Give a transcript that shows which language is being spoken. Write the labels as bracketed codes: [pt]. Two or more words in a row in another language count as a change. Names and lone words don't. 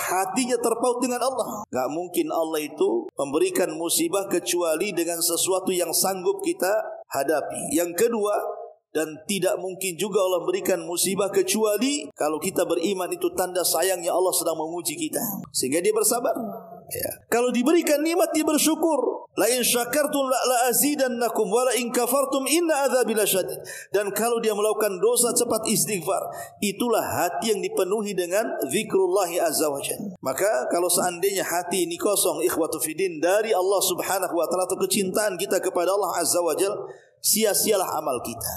[id] Hatinya terpaut dengan Allah. Gak mungkin Allah itu memberikan musibah kecuali dengan sesuatu yang sanggup kita hadapi. Yang kedua, dan tidak mungkin juga Allah berikan musibah kecuali kalau kita beriman itu tanda sayangnya Allah sedang menguji kita, sehingga dia bersabar. Ya. Kalau diberikan nikmat, dia bersyukur. [ar] لئن شكرتم لأزيدنكم ولئن كفرتم إن عذابي لشديد. [id] Dan kalau dia melakukan dosa, cepat istighfar. Itulah hati yang dipenuhi dengan [ar] ذكر الله عز وجل. [id] Maka kalau seandainya hati ini kosong, [ar] إخوة في الدين, [id] dari Allah [ar] سبحانه وتعالى, [id] atau kecintaan kita kepada Allah [ar] عز وجل, [id] sia-sialah amal kita.